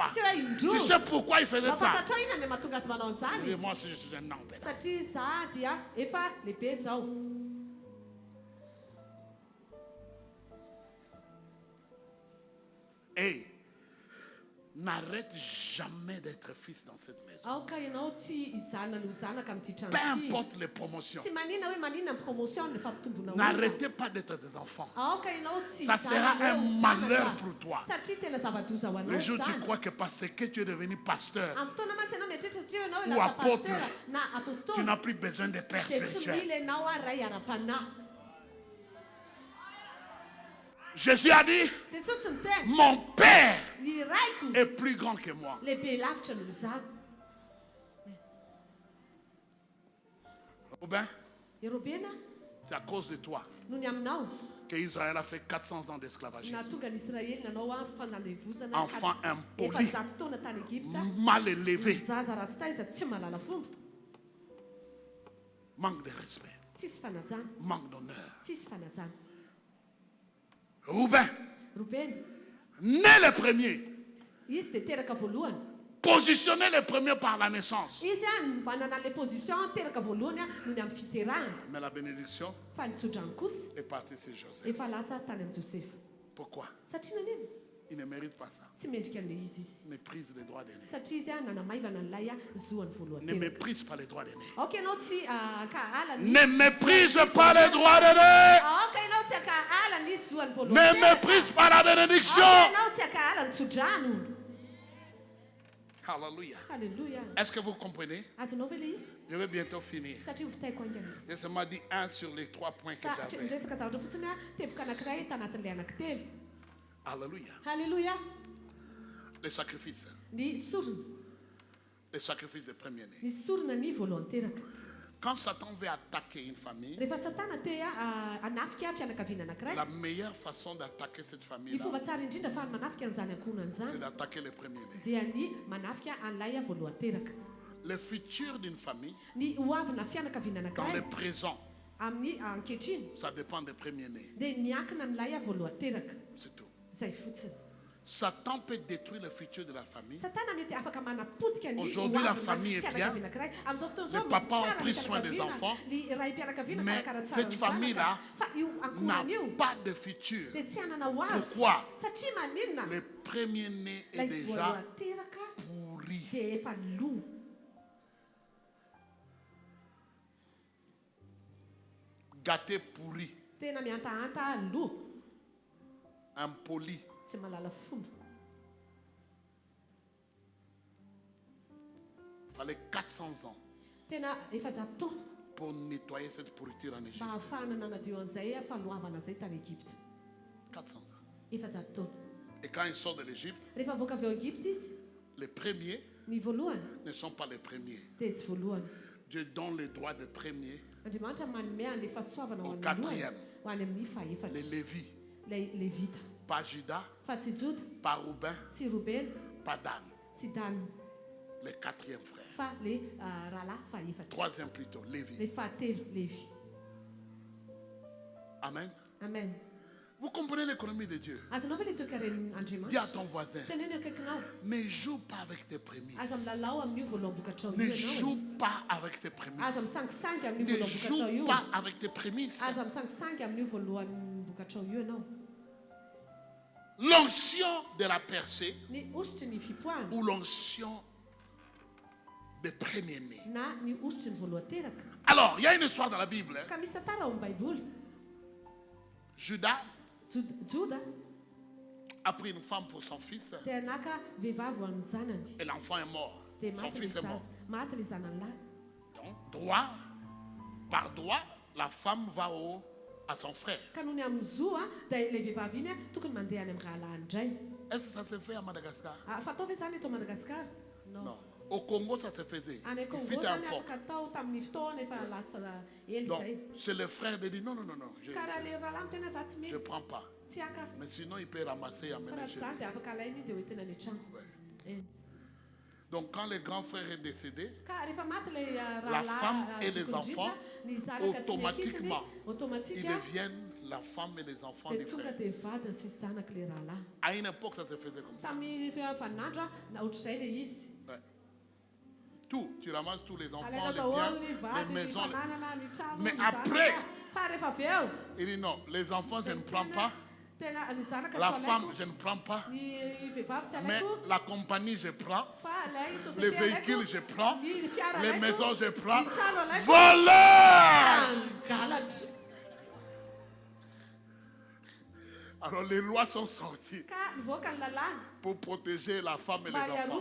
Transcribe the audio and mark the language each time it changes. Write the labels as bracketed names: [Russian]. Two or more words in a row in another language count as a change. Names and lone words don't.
[French] Tu sais pourquoi il faisait ça? Et moi aussi, je suis un homme. Et N'arrête jamais d'être fils dans cette maison. [Malagasy] Aoka ianao tsy hijanona no zanaka amin'ity trano [French] Peu [Malagasy] ity. [French] importe les promotions. [Malagasy] Tsy manina hoe manina ny promotion ny fampitombona [French] N'arrêtez pas d'être des enfants. [Malagasy] aoka ianao tsy [French] Ça sera un malheur pour toi. [Malagasy] satria tena zava-doza ho [French] Le [Malagasy] anao [French] jour où tu [Malagasy] zany. [French] crois que parce que tu es devenu pasteur, [Malagasy] Amin'ny fotoana mantsy ianao mieritreritra satria ianao [French] Ou [Malagasy] lasa [French] apôtre. [Malagasy] pastera na [French] tu [Malagasy] apôstôly [French] n'as plus besoin de père [Malagasy] dia tsy [French] spirituel. [Malagasy] mila ianao a ray ara-panahy. [French] Jésus a dit, [Malagasy] Jesosy niteny [French] mon Père [Malagasy] ny raiko [French] est plus grand que moi. [Malagasy] lehibe lavitra noho zaho. [French] Robin, [Malagasy] Robena [French] c'est à cause de toi [Malagasy] noho ny aminao [French] que Israël a fait 400 ans d'esclavagisme. [Malagasy] nahatonga n'Israely nanao a fanalevozana [French] Enfant impoli, [Malagasy] efa-jato taona tany Egypta. [French] mal élevé, [Malagasy] Zaza ratsy ta iza tsy malala fomba, [French] manque de respect, [Malagasy] tsisy fanajana, [French] manque d'honneur. [Malagasy] tsisy fanajana. [French] Rouben, [Malagasy] Robena [French] né le premier, [Malagasy] izy dia teraka voalohany. [French] positionné le premier par la naissance. [Malagasy] Izy a manana [French] le position [Malagasy] teraka voalohany a noho ny amin'ny fiterahana. [French] Mais la bénédiction [Malagasy] Fa ny tsodrany kosa [French] est partie sur Joseph. [Malagasy] efa lasa tany amin'ny Josepha. [French] Pourquoi? [Malagasy] Satria nanena [French] Il ne mérite pas ça. [Malagasy] tsy mendrika an'le izy izy. [French] Méprise les droits d'aîné. [Malagasy] Satria izy a nanamaivana n'ilay a zoany voalohany [French] Ne [Malagasy] teraka. [French] méprise pas les droits d'aîné. [Malagasy] Ok, ianao tsy ka ala ny [French] Ne méprise pas les droits d'aîné. [Malagasy] ok, ianao tsy aka ala ny zoany voalohany [French] Ne [Malagasy] teraka. [French] méprise pas la bénédiction. [Malagasy] Ok, ianao tsy aka ala ny tsodrano. [French] Alléluia. [Malagasy] Halleluja. [French] Est-ce que vous comprenez? [Malagasy] Azonao ve le izy? [French] Je vais bientôt finir. [Malagasy] Satria ho vitaiko angana izy. [French] Je seulement dit un sur les 3 points que j'avais. [Malagasy] Resaka zavatra fotsiny a teboka anankiray tanatin'ilay anankitelo. [French] Alléluia. [Malagasy] Halleluja. [French] Les sacrifices. [Malagasy] Ny sorona. [French] Les sacrifices de premier-né. [Malagasy] Ny sorona ny voalohany teraka. [French] Quand Satan veut attaquer une famille, [Malagasy] Rehefa satana te hanafika fianakaviana anankiray, [French] la meilleure façon d'attaquer cette [Malagasy] ny [French] famille-là, [Malagasy] fomba tsara indrindra fa manafika an'izany ankohonana [French] c'est [Malagasy] izany [French] d'attaquer le premier-né. [Malagasy] dia ny manafika an'ilay a voalohany teraka. [French] Le futur d'une famille, [Malagasy] Ny hoavina fianakaviana [French] dans le [Malagasy] anankiray [French] présent, [Malagasy] amin'ny ankehitriny [French] ça dépend des premiers-nés. [Malagasy] dia miankina amin'ilay a voalohany teraka. [French] C'est tout. [Malagasy] Izay fotsiny. [French] Satan peut détruire le futur de la famille. [Malagasy] Satana mety afaka manapotika ny [French] Aujourd'hui, la famille est bien. [Malagasy] fianakaviana anankiray. Amin'izao fotoana [French] Les [Malagasy] izao [French] papas ont [Malagasy] tsara ny [French] pris soin des [Malagasy] fianakaviana, [French] enfants. [Malagasy] ny raim-pianakaviana [French] Mais [Malagasy] karakara tsara [French] cette [Malagasy] ny [French] famille-là [Malagasy] zanaka. Fa io [French] N'a [Malagasy] ankohonana io [French] pas de futur. [Malagasy] dia tsy hanana ho avy. [French] Pourquoi? [Malagasy] Satria maninona [French] Le premier-né est [Malagasy] ilay [French] déjà [Malagasy] voalohany teraka [French] pourri. [Malagasy] dia efa lo. [French] Gâté pourri. [Malagasy] Tena miantahanta lo, [French] Impoli. [Malagasy] tsy malala fomba. [French] Fallait 400 ans [Malagasy] Tena efa-jato taona [French] pour nettoyer cette pourriture en Égypte. [Malagasy] mba ahafahana nanadio an'izay faloavana izay tany Egypta. [French] 400 ans. [Malagasy] Efa-jato taona. [French] Et quand ils sortent de l'Égypte, [Malagasy] Rehefa avoaka avy ao Egypta izy, [French] les premiers [Malagasy] ny voalohany [French] ne sont pas les premiers. [Malagasy] dia tsy voalohany. [French] Dieu donne le droit de premier, [Malagasy] Andriamanitra manome an'ilay fahasoavana ho [French] Au [Malagasy] an'ny [French] quatrième. [Malagasy] voalohany ho any amin'ny [French] les [Malagasy] fahaefatra. [French] Lévis, [Malagasy] Ilay levita. [French] pas Judas, [Malagasy] Fa tsy Joda, [French] pas Rouben, [Malagasy] tsy Robena, [French] pas Dan. [Malagasy] tsy Dan, [French] Le quatrième frère. [Malagasy] fa le rahalahy fahaefatra. [French] Troisième plutôt, Lévi. [Malagasy] Le fahatelo Levi. [French] Amen. [Malagasy] Amen. [French] Vous comprenez l'économie de Dieu? [Malagasy] Azonao ve le toekaren'ny [French] Dis à [Malagasy] Andriamanitra? [French] ton voisin, [Malagasy] Teneny akaikinao. [French] ne joue pas avec tes prémices. [Malagasy] Aza milalao amin'io voalohambokatrao io [French] Ne [Malagasy] ianao. [French] joue pas avec tes prémices. [Malagasy] Aza misangisangy amin'io [French] Ne [Malagasy] voalohambokatrao io. [French] joue pas avec tes prémices. [Malagasy] Aza misangisangy amin'io voalohambokatrao io ianao. [French] L'onction de la percée [Malagasy] Ny ositry ny fipoahana [French] ou l'onction des premiers-nés. [Malagasy] na ny ositry ny voalohany teraka. [French] Alors, il y a une histoire dans la Bible. Hein. [Malagasy] Ka misy tantara ao amin'ny Baiboly. [French] Judas [Malagasy] Joda [French] a pris une femme pour son fils [Malagasy] dia naka vehivavy ho amin'ny zanany. [French] et l'enfant est mort. [Malagasy] Dia [French] Son [Malagasy] maty le [French] fils est mort. [Malagasy] zaza. Maty le zanany lahy. [French] Donc, droit, par droit, la femme va à son frère. [Malagasy] Ka noho ny amin'ny zo dia ilay vehivavy iny tokony mandeha any amin'ny rahalahy indray. [French] Est-ce que ça se fait à Madagascar? [Malagasy] Fatao ve zany eto Madagasikara? [French] Non. Au Congo, ça se faisait. [Malagasy] Any [French] Il [Malagasy] Congo [French] fut un [Malagasy] zany [French] peuple. [Malagasy] afaka tao tamin'ny fotoana efa lasa ely [French] Donc, [Malagasy] izay. [French] c'est le frère de dire non, non, non, non, [Malagasy] Ka raha le rahalahy mitena za tsy [French] je ne [Malagasy] mety. [French] prends pas. [Malagasy] Tsy aka. [French] Mais sinon, il peut ramasser et [Malagasy] Fa [French] amener [Malagasy] raha [French] chez [Malagasy] tsy zany [French] lui. [Malagasy] dia afaka alainy dia hoentina any an-trano. [French] Ouais. Donc, quand le grand frère est décédé, [Malagasy] Ka rehefa maty le [French] La femme et les enfants, [Malagasy] ny zanaka sy ny ankiziny [French] automatiquement, ils [Malagasy] automatika [French] deviennent la femme et les enfants [Malagasy] dia [French] du [Malagasy] tonga [French] frère. [Malagasy] dia vadiny sy zanaka le rahalahy. [French] À une époque, ça se faisait comme ça. [Malagasy] Tamin'ny fanandro na ohatr'izay le izy. [French] Ouais. Tout, tu ramasses tous les enfants, [Malagasy] Alaina [French] les [Malagasy] daholo ny [French] biens, les [Malagasy] vady ny [French] maisons. [Malagasy] fananana ny trano [French] Mais [Malagasy] ny [French] après, [Malagasy] zanaka. Fa rehefa avy eo [French] Il dit non, les enfants, je ne prends pas. La femme, je ne prends pas. Mais la compagnie, je prends. Les véhicules, je prends. Les maisons, je prends. Voleur! Alors les lois sont sorties pour protéger la femme et les enfants.